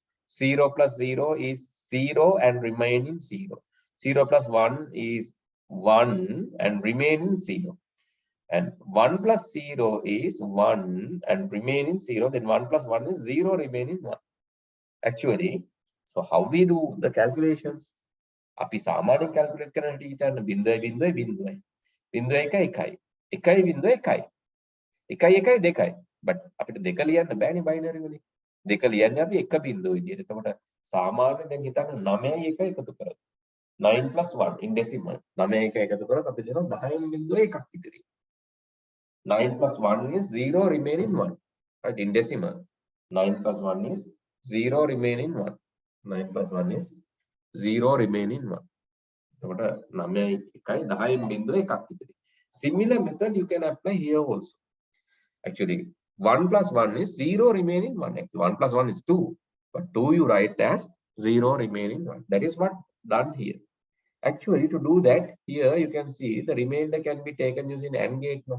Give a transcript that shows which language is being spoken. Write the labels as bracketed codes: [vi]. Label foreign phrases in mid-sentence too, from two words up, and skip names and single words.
[en] 0 plus 0 is 0 and remaining 0. 0 plus 1 is 1 and remaining 0. And 1 plus 0 is 1 and remaining 0. Then 1 plus 1 is 0 remaining 1. Actually, so how we do the calculations? [si] අපි සාමාන්‍යයෙන් calculate කරන හැටි හිතන්න 0.0.0 1.1 1.1 but අපිට දෙක ලියන්න බෑනේ බයිනරි වලින්. දෙක ලියන්නේ අපි එක බිංදුව විදියට. එතකොට සාමාන්‍යයෙන් දැන් හිතන්න 9 1 එකතු කරලා 9 [en] plus 1 in decimal [si] 9 1 එකතු කරලා අපි දෙනවා 10.1ක් ඉතිරි. [en] 9 plus 1 is 0 remaining 1, right? In decimal 9 plus 1 is 0 remaining 1. 9 plus 1 is 0 remaining 1. [si] එතකොට 9 1යි 10.1ක් ඉතිරි. [en] Similar method you can apply here also. Actually 1 plus 1 is 0 remaining 1. Actually 1 plus 1 is 2, but 2 you write as 0 remaining 1. That is what done here. Actually, to do that, here you can see the remainder can be taken using AND gate now.